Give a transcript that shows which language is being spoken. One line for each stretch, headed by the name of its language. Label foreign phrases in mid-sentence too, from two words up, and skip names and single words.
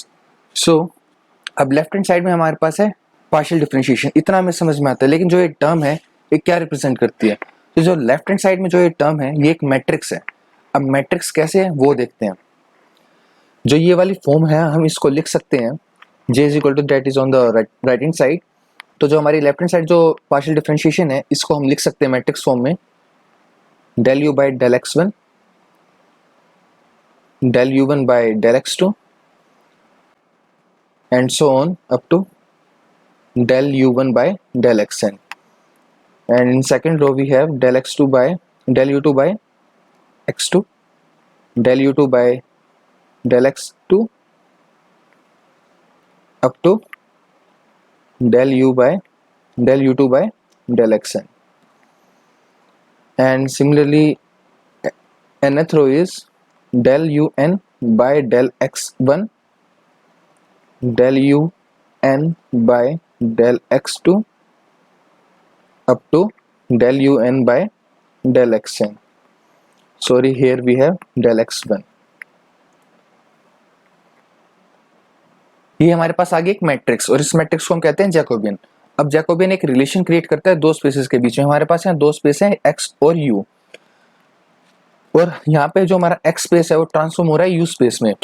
Hindi: सो अब
English: left hand side
Hindi: में हमारे पास है
English: partial differentiation,
Hindi: इतना हमें समझ में आता है। लेकिन जो ये टर्म है ये क्या रिप्रेजेंट करती है? तो जो
English: left hand side
Hindi: में जो ये टर्म है ये एक मैट्रिक्स है। अब मैट्रिक्स कैसे है वो देखते हैं। जो ये वाली फॉर्म है हम इसको लिख सकते हैं
English: j is equal to that is on the right hand side.
Hindi: तो जो हमारी
English: left hand side
Hindi: जो
English: partial differentiation
Hindi: है इसको हम लिख सकते हैं
English: matrix form
Hindi: में
English: del u by del x1, del u1 by del x2 and so on up to del u1 by del xn। and in second row we have del x2 by del u2 by x2, del u2 by del x2 up to del u by del u2 by del xn। and similarly nth row is del un by del x1, del un by del x2 up to del un by del xn। sorry, here we have del x1।
Hindi: ये हमारे पास आ गई एक मैट्रिक्स और इस मैट्रिक्स को हम कहते हैं जैकोबियन। अब जैकोबियन एक
English: relation create
Hindi: करता है दो स्पेसेस के बीच में। हमारे पास यहाँ दो स्पेस है x और u, और यहाँ पे जो हमारा x स्पेस है वो ट्रांसफॉर्म हो रहा है u स्पेस में।